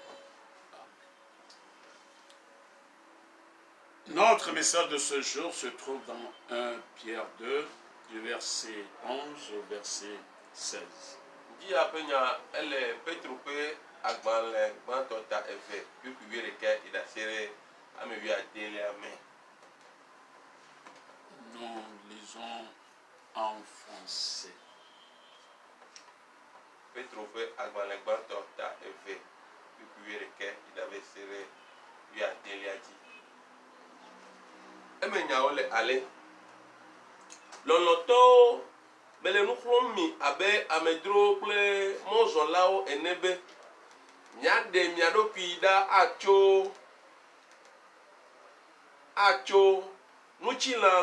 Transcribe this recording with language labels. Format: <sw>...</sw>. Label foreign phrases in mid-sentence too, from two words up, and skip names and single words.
<fr>Notre message de ce jour se trouve dans 1 Pierre 2, du verset 11 au verset 16. Nous lisons en français.</fr> <ee>Lɔlɔtɔwo mele nu xlɔm mi abe amedzrowo kple mɔzɔlawo ene be miaɖe mia ɖokui ɖa atso ŋutilã</ee>